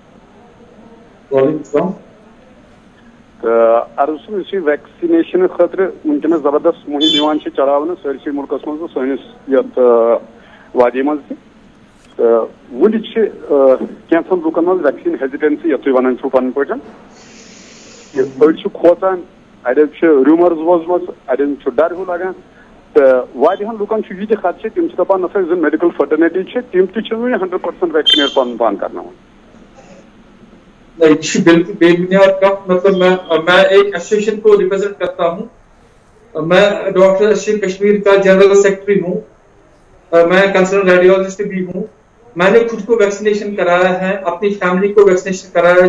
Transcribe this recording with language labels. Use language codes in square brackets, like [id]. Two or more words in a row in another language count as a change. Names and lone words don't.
[ks] تہٕ عرض چھُم یُس یہِ ویکسِنیشن خٲطرٕ وٕنکیٚنس زبردست مُہِم یِوان چھِ چلاونہٕ سٲرسٕے مُلکس منٛز تہٕ سٲنِس یتھ وادی منٛز تہِ تہٕ وُنہِ چھِ کینٛژن لُکن منٛز [en] vaccine hesitancy [ks] یتھ تُہۍ ونان چھِو پنٕنۍ پٲٹھۍ أڑۍ چھِ کھوژان اڑٮ۪ن چھِ روٗمرز بوزمژ اڑٮ۪ن چھُ ڈر ہیوٗ لگان تہٕ واریاہن لُکن چھُ یہِ تہِ خدشہِ تِم چھِ دپان نسا یُس زن [en] medical fraternity [ks] چھِ تِم تہِ چھِنہٕ وُنہِ 100% ویکسِنیٹ پنُن پان کرناوان. [ur] یہ بالکل بے بنیاد کا مطلب میں ایک ایسوسیشن کو ریپرزینٹ کرتا ہوں. میں ڈاکٹر ایسوسیشن کشمیر کا جنرل سیکرٹری ہوں. میں [en] concern radiologist [ur] بھی ہوں. میں نے خود کو ویکسینیشن کرایا ہے, اپنی فیملی کو ویکسینیشن کرایا ہے.